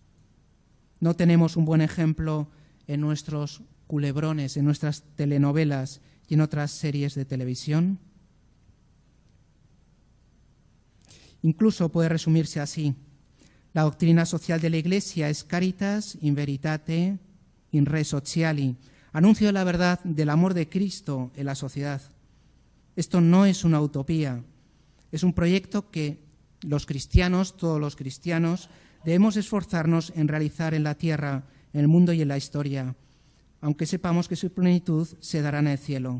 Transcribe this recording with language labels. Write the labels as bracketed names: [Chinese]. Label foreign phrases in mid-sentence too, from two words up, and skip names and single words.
[Spanish] No tenemos un buen ejemplo en nuestros culebrones, en nuestras telenovelas y en otras series de televisión. Incluso puede resumirse así: la doctrina social de la Iglesia es [Latin] caritas in veritate in re sociali, [Spanish] anuncio de la verdad del amor de Cristo en la sociedad. Esto no es una utopía, es un proyecto que Los cristianos, todos los cristianos, debemos esforzarnos en realizar en la tierra, en el mundo y en la historia, aunque sepamos que su plenitud se dará en el cielo.